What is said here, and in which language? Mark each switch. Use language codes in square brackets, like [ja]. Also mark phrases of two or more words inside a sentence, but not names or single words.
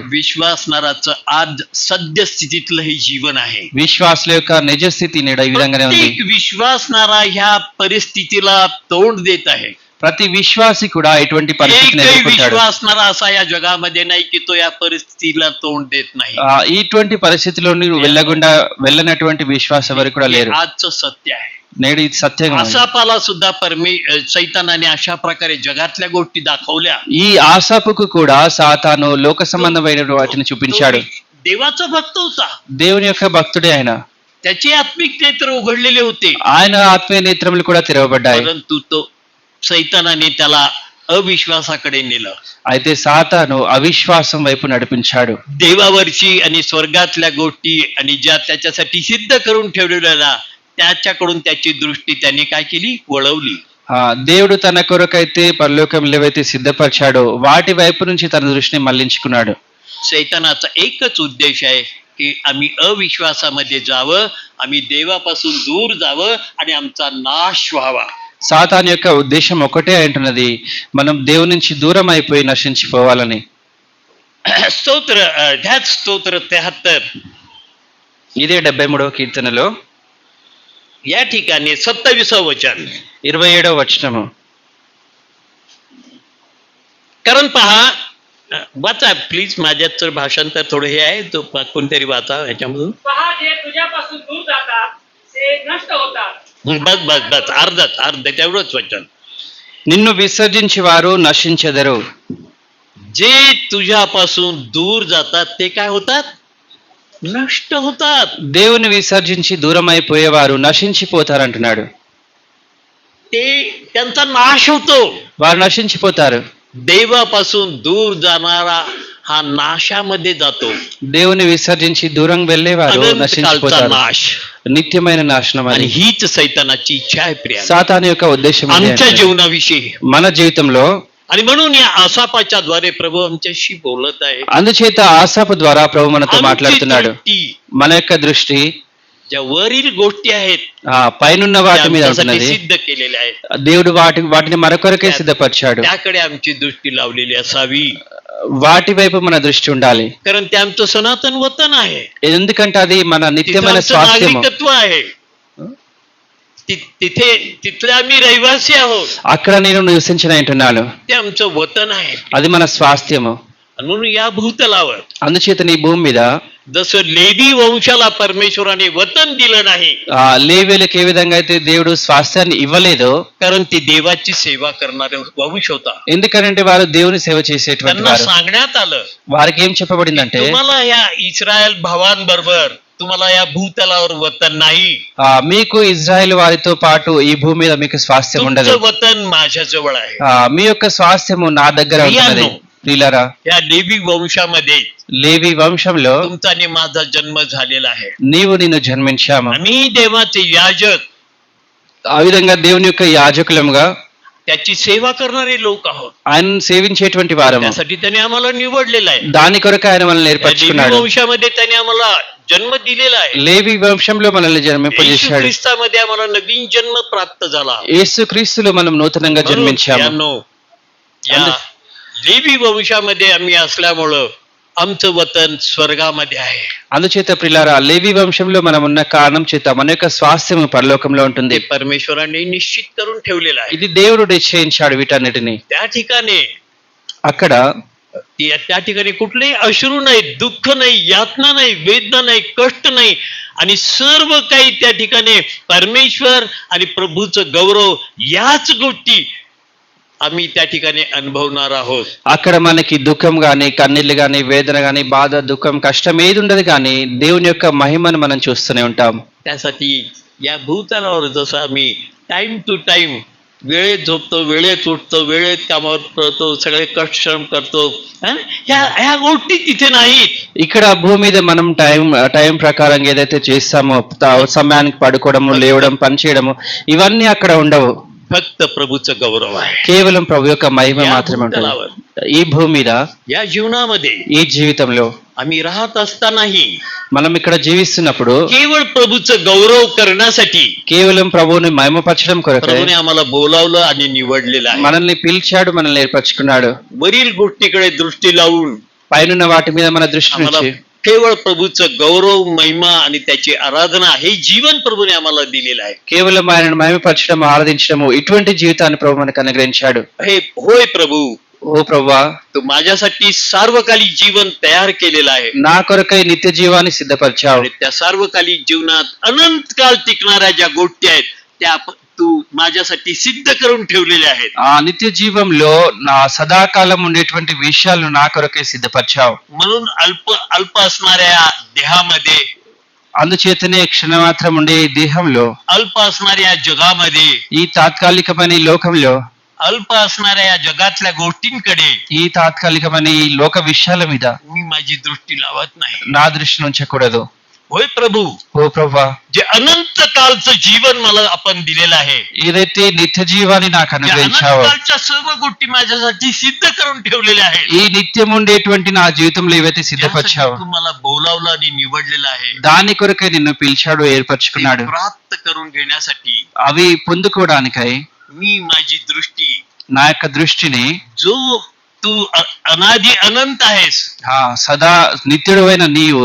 [mr] विश्वासणाराचं आज सद्यस्थितीतलं हे जीवन आहे. [te] విశ్వాసుల యొక్క నిజ స్థితి నేడు ఈ విధంగానే ఉంది. [mr] प्रत्येक विश्वासणारा ह्या परिस्थितीला तोंड देत आहे. [te] ప్రతి విశ్వాసి కూడా ఎటువంటి పరిస్థితిని [mr] एकही [te] ఎదుర్కొంటాడు. [mr] विश्वासणारा असा या जगामध्ये नाही की तो या परिस्थितीला तोंड देत नाही. [te] ఇటువంటి పరిస్థితిలో నువ్వు వెళ్ళనటువంటి విశ్వాసం ఎవరు కూడా [mr] हे [te] లేరు. [mr] आजचं सत्य आहे. [te] నేడు ఇది సత్యంగా ఉంది. [mr] आसापाला सुद्धा सैतानाने अशा प्रकारे जगातल्या गोष्टी दाखवल्या. [te] ఈ ఆసాపుకు కూడా సాతాను లోక సంబంధమైన వాటిని చూపించాడు. [mr] तो देवाचा भक्त होता. [te] దేవుని యొక్క భక్తుడే ఆయన. [mr] त्याचे आत्मिक नेत्र उघडलेले होते. [te] ఆయన ఆత్మీయ నేత్రములు కూడా తెరవబడ్డాయి. [mr] परंतु तो सैतानाने त्याला अविश्वासाकडे नेलं. [te] అయితే సాతాను అవిశ్వాసం వైపు నడిపించాడు. [mr] देवावरची आणि स्वर्गातल्या गोष्टी आणि ज्या त्याच्यासाठी सिद्ध करून ठेवलेल्या त्याच्याकडून त्याची दृष्टी त्याने काय केली, वळवली. [te] దేవుడు తన కొరకైతే పరలోకంలో ఏవైతే సిద్ధపరిచాడో వాటి వైపు నుంచి తన దృష్టిని మళ్లించుకున్నాడు. [mr] सैतानाचा एकच उद्देश आहे की आम्ही अविश्वासामध्ये जावं, आम्ही देवापासून दूर जावं आणि आमचा नाश व्हावा. [te] సాతాను యొక్క ఉద్దేశం ఒకటే అంటున్నది, మనం దేవుని నుంచి దూరం అయిపోయి నశించిపోవాలని. [mr] स्तोत्र ध्यात स्तोत्र 73 [te] ఇదే 73వ కీర్తనలో [mr] या ठिकाणी 27व वचन. [te] 27వ వచనము. [mr] कारण पहा, वाचा प्लीज. माझ्यात तर भाषांतर थोडं हे आहे, तो कोणतरी वाचा याच्यामधून. पहा जे तुझ्यापासून दूर जातात ते नष्ट होतात. बस बस बस अर्ध तेवढंच वचन. [te] నిన్ను విసర్జించి వారు నశించెదరు. [mr] जे तुझ्यापासून दूर जातात ते काय होतात, नष्ट होतात. [te] దేవుని విసర్జించి దూరం అయిపోయేవారు నశించిపోతారంటున్నాడు. [mr] ते त्यांचा नाश होतो. [te] వారు నశించిపోతారు. [mr] देवापासून दूर जाणारा हा नाशामध्ये जातो. [te] దేవుని విసర్జించి దూరం వెళ్ళేవారు [mr] अनंतकालचा [te] నశించిపోతారు. [mr] नाश. [te] నిత్యమైన నాశనం [mr] आणि [te] అని [mr] हीच सैतानाची इच्छा आहे प्रिया [te] సాతాను యొక్క ఉద్దేశం ఇదే [mr] आमच्या [te] అంటున్నాడు. [mr] जीवनाविषयी. [te] మన జీవితంలో [mr] आणि म्हणून या आसापाच्या द्वारे प्रभू आमच्याशी बोलत आहे. [te] అందుచేత ఆసాపు ద్వారా ప్రభు మనతో [mr] आमची [te] మాట్లాడుతున్నాడు. [mr] दृष्टी [te] మన యొక్క దృష్టి [mr] ज्या वरील गोष्टी आहेत [te] పైనున్న [mr] त्या [te] వాటి మీద [mr] आमच्यासाठी [te] ఉంటున్నది. [mr] सिद्ध केलेल्या आहेत, [te] దేవుడు వాటిని మరొకరికే సిద్ధపరిచాడు. [mr] त्याकडे आमची दृष्टी लावलेली असावी. [te] వాటి వైపు మన దృష్టి ఉండాలి. [mr] कारण ते आमचं सनातन वतन आहे. [te] ఎందుకంటే అది మన [mr] तिथं [te] నిత్యమైన [mr] आमचं [te] స్వాస్థ్యము. [mr] नागरिकत्व आहे. तिथे तिथले आम्ही रहिवासी आहोत. [te] అక్కడ నేను నివసించిన అంటున్నాను. [mr] ते आमचं वतन आहे. [te] అది మన స్వాస్థ్యము. [mr] म्हणून या भूतलावर [te] అందుచేత నీ భూమి మీద [mr] जसं लेवी वंशाला परमेश्वराने वतन दिलं नाही, [te] లేవీయులకు ఏ విధంగా అయితే దేవుడు స్వాస్థ్యాన్ని ఇవ్వలేదో, [mr] कारण ती देवाची सेवा करणारे वंश होता. [te] ఎందుకంటే వారు దేవుని సేవ చేసేటువంటి [mr] त्यांना [te] వారు. [mr] सांगण्यात आलं, [te] వారికి ఏం చెప్పబడిందంటే [mr] तुम्हाला या इस्रायल भावांबरोबर तुम्हाला या भूतलावर वतन नाही. [te] మీకు ఇజ్రాయెల్ వారితో పాటు ఈ భూమి మీద మీకు స్వాస్థ్యం ఉండదు. [mr] तुमचं वतन माझ्या जवळ आहे. [te] మీ యొక్క స్వాస్థ్యము నా దగ్గర ఉంటున్నది. ప్రియులారా, [mr] या लेवी वंशामध्ये [te] లేవి వంశంలో [mr] तुमचा आणि माझा जन्म झालेला आहे. [te] నీవు నిన్ను జన్మించాము. [mr] आम्ही देवाचे याजक, [te] ఆ విధంగా దేవుని యొక్క యాజకులముగా [mr] त्याची सेवा करणारे लोक आहोत. [te] ఆయన సేవించేటువంటి వారము. [mr] त्यासाठी त्याने आम्हाला निवडलेलं आहे. [te] దాని కొరకు ఆయన మనల్ని [mr] या लेवी [te] ఏర్పరచుకున్నాడు. [mr] वंशामध्ये त्याने आम्हाला जन्म दिलेला आहे. [te] లేవి వంశంలో మనల్ని జన్మింపజేశాడు. [mr] ख्रिस्तामध्ये आम्हाला नवीन जन्म प्राप्त झाला. [te] యేసుక్రీస్తులో మనం నూతనంగా [mr] म्हणून [te] జన్మించాము. [mr] यानो, या लेवी वंशामध्ये आम्ही असल्यामुळं आमचं वतन स्वर्गामध्ये आहे. [te] అందుచేత ప్రిలారా లేవి వంశంలో మనం ఉన్న కారణం చేత మన యొక్క స్వాస్థ్యము పరలోకంలో ఉంటుంది. [mr] ते परमेश्वराने निश्चित करून ठेवलेलं आहे. [te] ఇది దేవుడు నిశ్చయించాడు వీటన్నిటిని. [mr] त्या ठिकाणी [te] అక్కడ [mr] त्या ठिकाणी कुठलेही अश्रू नाही, दुःख नाही, यातना नाही, वेदना नाही, कष्ट नाही आणि सर्व काही त्या ठिकाणी परमेश्वर आणि प्रभूचं गौरव याच गोष्टी आम्ही त्या ठिकाणी अनुभवणार आहोत. [te] అక్కడ మనకి దుఃఖం గాని కన్నీళ్లు గాని వేదన గాని బాధ దుఃఖం కష్టం ఏది ఉండదు కానీ దేవుని యొక్క మహిమను మనం చూస్తూనే ఉంటాం. [mr] त्यासाठी या भूतलावर जसं आम्ही [en] time to time [mr] वेळेत झोपतो, वेळेत उठतो, वेळेत कामावर पळतो, सगळे कष्ट श्रम करतो, ह्या गोष्टी तिथे नाहीत. [te] ఇక్కడ భూమి మీద మనం టైం ప్రకారంగా ఏదైతే చేస్తామో సమయానికి పడుకోవడము లేవడం పని చేయడము ఇవన్నీ అక్కడ ఉండవు. [mr] फक्त प्रभूचं गौरव आहे [te] కేవలం ప్రభు యొక్క మహిమ [mr] या [te] మాత్రమే ఉంటుంది. [mr] भूतलावर, [te] ఈ భూమి మీద [mr] या जीवनामध्ये [te] ఈ జీవితంలో [mr] आम्ही राहत असतानाही [te] మనం ఇక్కడ జీవిస్తున్నప్పుడు [mr] केवळ प्रभूचं गौरव करण्यासाठी [te] కేవలం ప్రభువుని మహిమపరచడం కొరకే [mr] प्रभूने आम्हाला बोलावलं आणि निवडलेलं आहे. [te] మనల్ని పిలిచాడు, మనల్ని ఏర్పరచుకున్నాడు. [mr] वरील गोष्टीकडे दृष्टी लावून [te] పైనున్న వాటి మీద మన దృష్టి [mr] आम्हाला [te] నుంచి [mr] केवळ प्रभूचं गौरव, महिमा आणि त्याची आराधना हे जीवन प्रभूने आम्हाला दिलेलं आहे. [te] కేవలం ఆయనను మహిమపరచడం ఆరాధించడము ఇటువంటి జీవితాన్ని ప్రభు మనకు అనుగ్రహించాడు. [mr] हे होय प्रभू, [te] ఓ ప్రభువా, [mr] तू माझ्यासाठी सार्वकालिक जीवन तयार केलेलं आहे [te] నా కొరకై నిత్య జీవాన్ని సిద్ధపరిచావు. [mr] आणि त्या सार्वकालिक जीवनात अनंत काळ टिकणाऱ्या ज्या गोष्टी आहेत त्या तू माझ्यासाठी सिद्ध करून ठेवलेल्या आहेत. [te] ఆ నిత్య జీవంలో నా సదాకాలం ఉండేటువంటి విషయాలు నా కొరకై సిద్ధపరిచావు. [mr] म्हणून अल्प असणाऱ्या देहामध्ये, [te] అందుచేతనే క్షణమాత్రం ఉండే ఈ దేహంలో, [mr] अल्प असणाऱ्या जगामध्ये, [te] ఈ తాత్కాలికమైన ఈ లోకంలో, [mr] अल्प असणाऱ्या या जगातल्या गोष्टींकडे [te] ఈ తాత్కాలికమైన ఈ లోక విషయాల మీద [mr] मी माझी दृष्टी लावत नाही. [te] నా దృష్టిని ఉంచకూడదు. [mr] होय प्रभू, [te] ఓ ప్రభువా, [mr] जे अनंत कालचं जीवन मला आपण दिलेलं आहे, [te] ఏదైతే నిత్య జీవాన్ని నాకు [mr] त्या अनंत [te] అనుగ్రహించావో, [mr] कालच्या सर्व गोष्टी माझ्यासाठी सिद्ध करून ठेवलेल्या आहेत. [te] ఈ నిత్యం ఉండేటువంటి నా జీవితంలో ఏవైతే [mr] त्यासाठी [te] సిద్ధపరిచావో [mr] तू मला बोलावलं आणि निवडलेलं आहे. [te] దాని కొరకై నిన్ను పిలిచాడు, [mr] ते [te] ఏర్పరచుకున్నాడు. [mr] प्राप्त करून घेण्यासाठी [te] అవి పొందుకోవడానికై [mr] मी माझी दृष्टी, [te] నా యొక్క దృష్టిని [mr] जो तू अनादि अनंत आहेस [te] సదా నిత్యుడైన నీవు